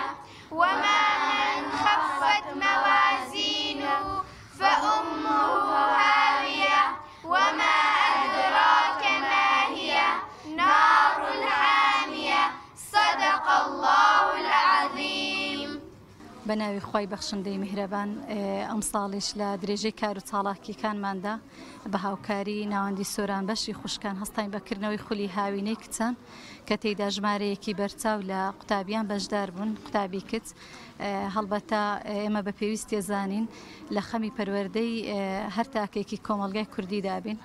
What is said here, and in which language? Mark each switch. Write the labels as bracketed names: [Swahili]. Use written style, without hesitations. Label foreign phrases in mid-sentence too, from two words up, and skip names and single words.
[Arabic] وما من خفت موازينه فأمه هاوية. وما أدراك ما هي؟ نار حامية. صدق الله العظيم. [Central Kurdish] بەناوی خی بەخشندەی میهرەبان ئەم ساڵیش لە درێژەی کار و چاڵاکیەکانماندا بە هاوکاری ناوەندی سۆران بەشی خوشکان هەستین بەکردنەوەی خولی هاوینەی کچان کە تێیدا ژمارەیەکی بەرچاو لە قوتابیان بەشدار بوون قوتابی کچ. هەڵبەتە ئێمە بە پێویست تێزانین لە خەمی پەروەردەی هەر تاکێکی کۆمەلگای کوردی دابین.